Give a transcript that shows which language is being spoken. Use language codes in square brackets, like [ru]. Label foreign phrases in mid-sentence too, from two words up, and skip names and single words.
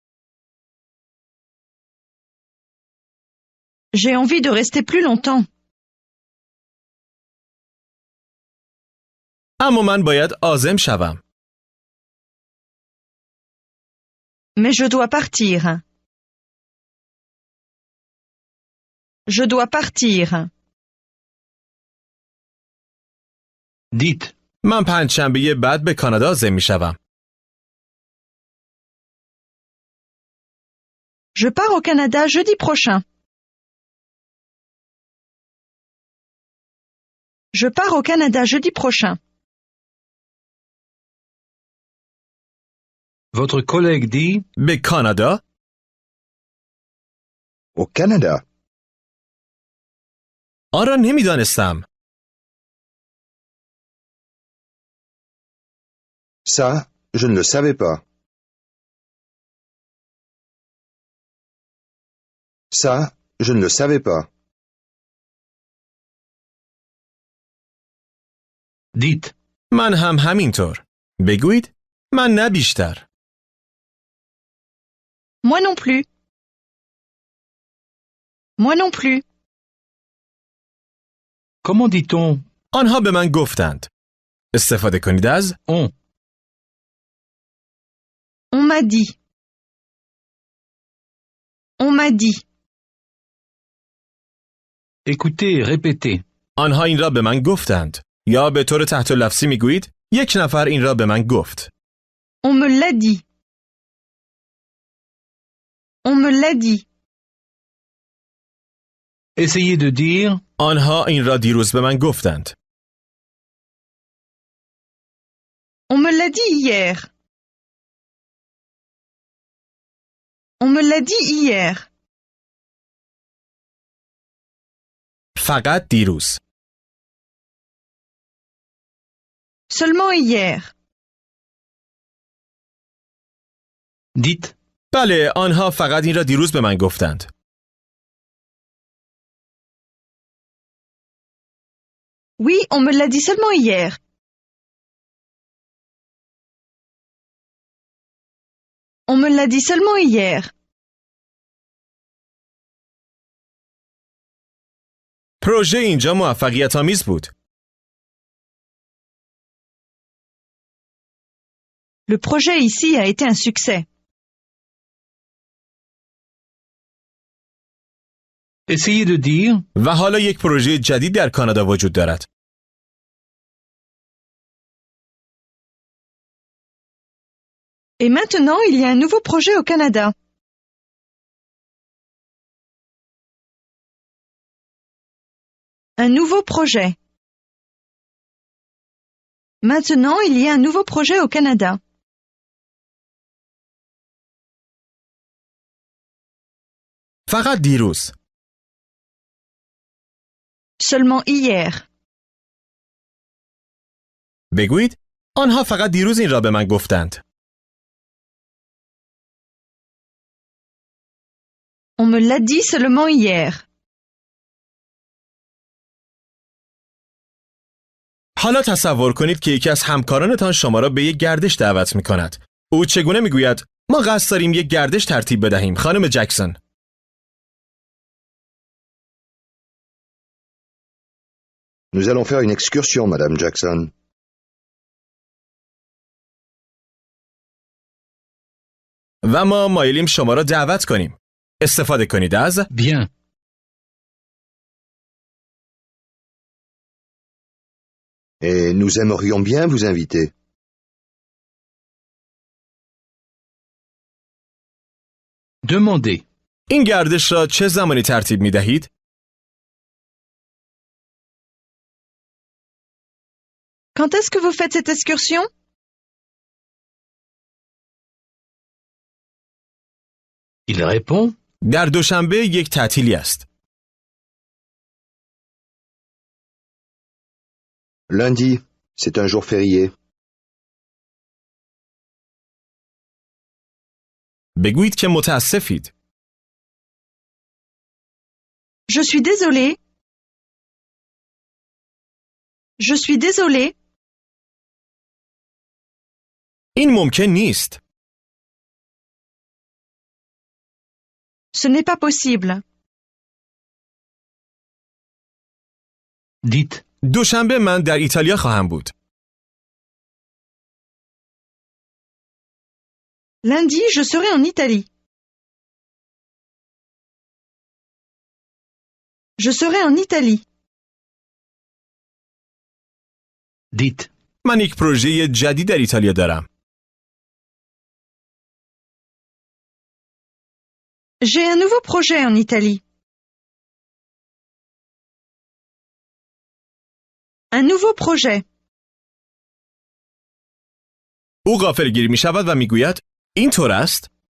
[fr] J'ai envie de rester plus longtemps. [fa] اما من باید عازم شوم. [fr] Mais je dois partir. Je dois partir. dites. [fa] من پنجشنبه بعد به کانادا عازم میشوم. [fr] Je pars au Canada jeudi prochain. Je pars au Canada jeudi prochain. Votre collègue dit [fa] به کانادا. [fr] au Canada. [fa] آن را نمیدانستم. [fr] Ça, je ne le savais pas. Ça, je ne le savais pas. dites. [fa] من هم همینطور. بگویید من نه بیشتر. [fr] Moi non plus. Moi non plus. Comment dit-on [fa] آنها به من گفتند. استفاده کنید از [fr] on On m'a dit. On m'a dit. Écoutez, répétez. [fa] آنها این را به من گفتند. یا به طور تحت لفظی میگویید یک نفر این را به من گفت. [fr] On me l'a dit. On me l'a dit. Essayez de dire [fa] آنها این را دیروز به من گفتند. [fr] On me l'a dit hier. On me l'a dit hier. [fa] فقط دیروز. [fr] Seulement hier. dites. [fa] بله، آنها فقط این را دیروز به من گفتند. [fr] Oui, on me l'a dit seulement hier. On me l'a dit seulement hier. [fa] پروژه اینجا موفقیت‌آمیز بود. [fr] Le projet ici a été un succès. Essayez de dire [fa] و حالا یک پروژه جدید در کانادا وجود دارد. [fr] Et maintenant, il y a un nouveau projet au Canada. Un nouveau projet. Maintenant, il y a un nouveau projet au Canada. [fa] فقط دیروز. [fr] Seulement hier. [fa] بگویید آنها فقط دیروز این را به من گفتند. [fr] On me l'a dit seulement hier. [fa] حالا تصور کنید که یکی از همکارانتان شما را به یک گردش دعوت می کند. او چگونه می گوید ما قصد داریم یک گردش ترتیب بدهیم خانم جکسون. [fr] Nous allons faire une excursion, Madame Jackson. [fa] و ما مایلیم شما را دعوت کنیم. استفاده کنید از [fr] Bien. Et nous aimerions bien vous inviter. Demandez. [fa] این گردش را چه زمانی ترتیب می دهید؟ [fr] Quand est-ce que vous faites cette excursion? Il répond. [fa] در دوشنبه یک تعطیلی است. [fr] Lundi, c'est un jour férié. [fa] بگویید که متاسفید. [fr] Je suis désolé. Je suis désolé. [fa] این ممکن نیست. [fr] Ce n'est pas possible. Dites. [fa] دوشنبه من در ایتالیا خواهم بود. [fr] Lundi, je serai en Italie. Je serai en Italie. Dites. [fa] من یک پروژه جدید در ایتالیا دارم. [fr] J'ai un nouveau projet en Italie. Un nouveau projet. [fa] او غافلگیر می شود و می گوید این طور است.